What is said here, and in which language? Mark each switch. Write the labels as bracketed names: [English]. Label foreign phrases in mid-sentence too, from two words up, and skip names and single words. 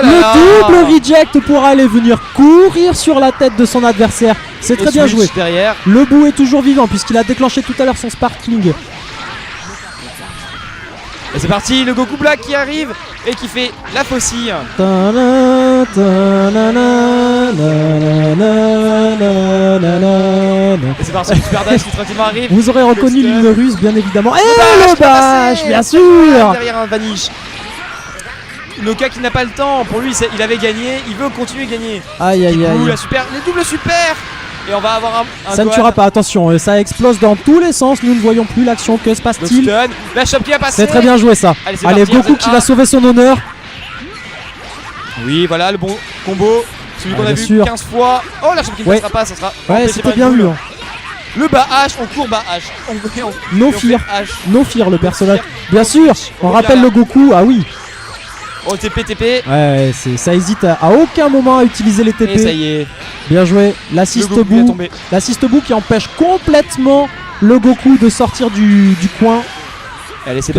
[French] le là. [English] double reject [French] pour aller venir courir sur la tête de son adversaire. C'est très Et bien switch joué. derrière. Le Buu est toujours vivant puisqu'il a déclenché tout à l'heure son sparkling. Et c'est parti, le Goku Black qui arrive et qui fait la faucille. Ta-na, ta-na-na, na-na-na-na-na-na. Et c'est parti, le super dash qui tranquillement arrive. Vous aurez reconnu Le l'hymne russe bien évidemment. Et bash le qui va bash, passer. bien sûr. Derrière un Vanish. Noka qui n'a pas le temps, pour lui il avait gagné, il veut continuer à gagner. Aïe aïe Ouh, aïe. la super, les doubles super. Et on va avoir un Ça ne Gohan. tuera pas, attention, ça explose dans tous les sens, nous ne voyons plus l'action, que se Le passe-t-il? stun, la chope qui va passer. C'est très bien joué ça. Allez, c'est Allez, parti, Goku RZA. qui va sauver son honneur. Oui, voilà le bon combo. Celui qu'on Ah, a bien vu sûr. 15 fois. Oh, la chope qui ne Ouais. passera pas, ça sera Ouais, empêché c'était par une bien boule. vu. Hein. Le bas H, on court bas H. [English] No fear. No fear [French] le personnage. Bien sûr, on rappelle le Goku. Ah oui. Oh TP. Ouais, ça hésite à aucun moment à utiliser les TP. Et ça y est. Bien joué. L'assist bout. L'assist bout qui empêche complètement le Goku de sortir du coin. Allez, c'est